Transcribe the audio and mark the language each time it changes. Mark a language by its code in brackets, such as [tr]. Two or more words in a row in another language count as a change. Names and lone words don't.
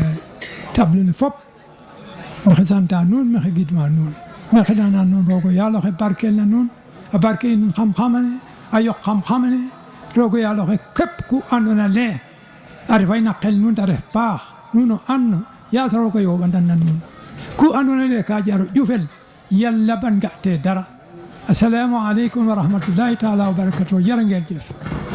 [snk] ne fop maxey santa nuun maxey gidma nuun maxey xeɗana nuun roog o yaal oxe barkel na nuun a barke in xam-xamane a yoq xam-xamane roog o yaal oxe képp ku andoona le a refay na qel nuun ta ref paax nuun o and yaas roog o yooɓandan na nuun ku andoona le ka jar o ƴufel yalla ban nga te dara [ar] السلام عليكم ورحمة الله تعالى وبركاته [wo] jërë ngeen jëf